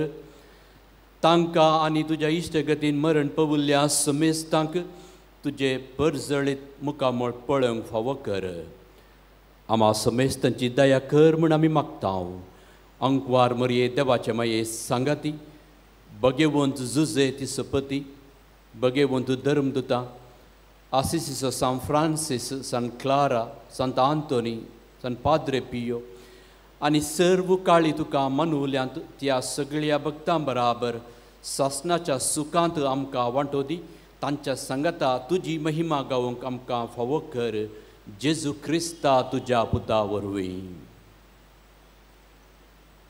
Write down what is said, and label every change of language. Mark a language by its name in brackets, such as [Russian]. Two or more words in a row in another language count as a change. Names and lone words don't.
[Konkani] तांकां आनी तुज्या इश्टगतीन मरण पवुल्ल्या समेस्तांक तुजे परजळीत मुखामळ पळोवंक फावो कर. आमा समेस्तांची दया कर म्हूण आमी मागता. अंकवार मरये देवाचे माये सांगाती, भगेवंत जुजे ती सपती, भगेवंत धर्मदुता, Assisiso San Francis, San Clara, Sant Antoni, San Padre Pio आणि सर्व काळी तुका मनवल्यांत त्या सगळ्या भक्तां बराबर सासनाच्या सुखांत आमकां वांटो दी. तांच्या संगता तुजी महिमा गावंक आमकां फावो कर. जेजू क्रिस्ता तुज्या पुता वरवीं.